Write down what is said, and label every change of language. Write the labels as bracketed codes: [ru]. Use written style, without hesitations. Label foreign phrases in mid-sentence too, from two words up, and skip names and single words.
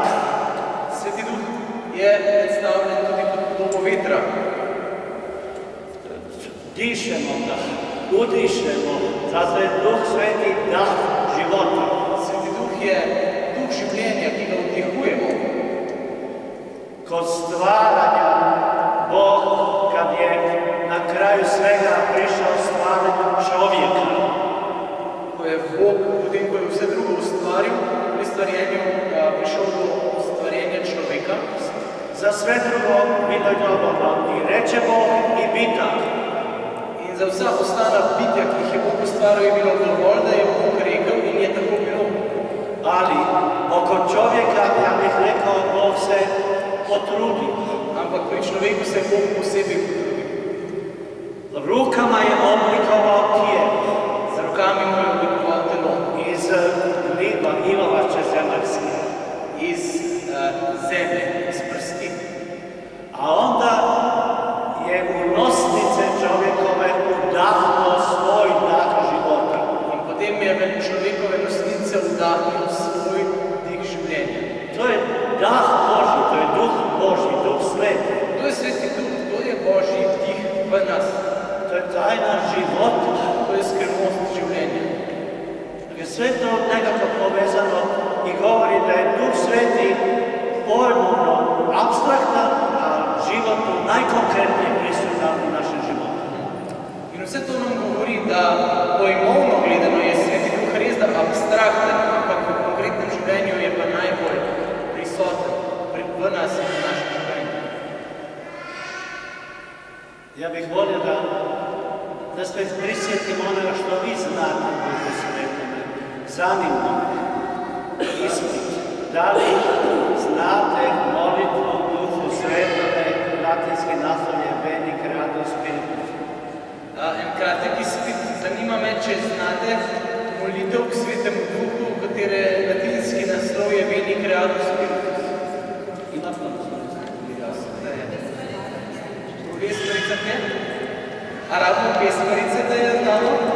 [sl] Sveti Duh je predstavljen tudi kot podobo vetra. [hr] Dišemo ga, udišemo, zato je Duh Sveti dah života. [sl] Sveti Duh je duh življenja, ki ga vdihujemo. [hr] Kod stvaranja Bog, kad je na kraju svega prišao stvaranjem čovjeka, [sl] Ko je Bog, potem ko je vse drugo ustvaril, pri stvarjenju prišel do stvarjenja človeka, [hr] za sve drugo bilo je dovoljno i reče Bog i bitak. [sl] in za vsa ostala bitja, ki jih je Bog ustvaril, je bilo dovolj, da je Bog rekel in je tako bilo. [hr] Ali oko čovjeka, ja bih rekao, Bog se potrudio. [sl] Ampak pri človeku se je Bog posebej potrudil. [hr] Rukama je oblikovao tijelo. [sl] Z rokami mu je oblikoval telo. [hr] Iz gliba, ilovače zemaljske. [sl] Iz zemlje, iz prsti. [hr] A onda je u nosnice čovjekove udahnuo svoj dah života. [sl] In potem je v človekove nosnice vdahnil svoj dih življenja. [hr] To je dah Božji, to je Duh Božji, Duh Sveti. [sl] To je Sveti Duh, to je Božji dih v nas. [hr] To je tajna života. [sl] To je skrivnost življenja. [hr] Je sve to nekako povezano i govori da je Duh Sveti pojmovno apstraktan, a životno najkonkretnije prisutan u našem životu. [sl] In vse to nam govori, da pojmovno gledano je Sveti Duh res da abstrakten, ampak v konkretnem življenju je pa najbolj prisoten v nas in v našem življenju. [hr] Ja bih volio da se prisjetimo onoga što vi znate o Duhu Svetome. Zanima ispit. Da li znate molitvu o Duhu Svetome, latinski naslov je Veni Creator Spiritus? [sl] En kratek izpit. Zanima me, če znate molitev k Svetemu Duhu, katere latinski naslov je Veni Creator Spiritus. [hr] Ima to? [sl] Pesmarica je? A rabimo pesmarice, da je znamo?